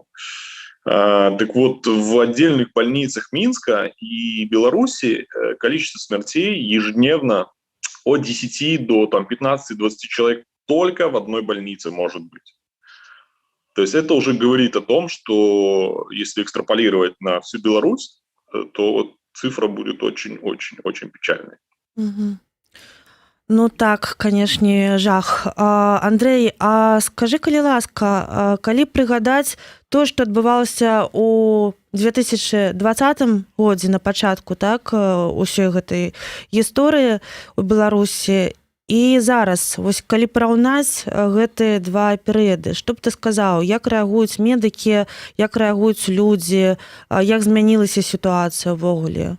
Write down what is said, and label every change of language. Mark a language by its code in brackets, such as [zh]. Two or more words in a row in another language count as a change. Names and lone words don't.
[ru] Так вот, в отдельных больницах Минска и Беларуси количество смертей ежедневно от 10 до 15-20 человек только в одной больнице может быть. То есть это уже говорит о том, что если экстраполировать на всю Беларусь, то цифра будет очень-очень-очень печальной. [be] Мгм. Ну так, канешне, жах. Андрэй, а скажы, калі ласка, калі прыгадаць то, што адбывалася ў 2020 годзе на пачатку, так, усёй гэтай гісторыі ў Беларусі, і зараз, вось калі параўнаць гэтыя два перыяды, што б ты сказаў, як рэагуюць медыкі, як рэагуюць людзі, як змянілася сітуацыя ўвогуле?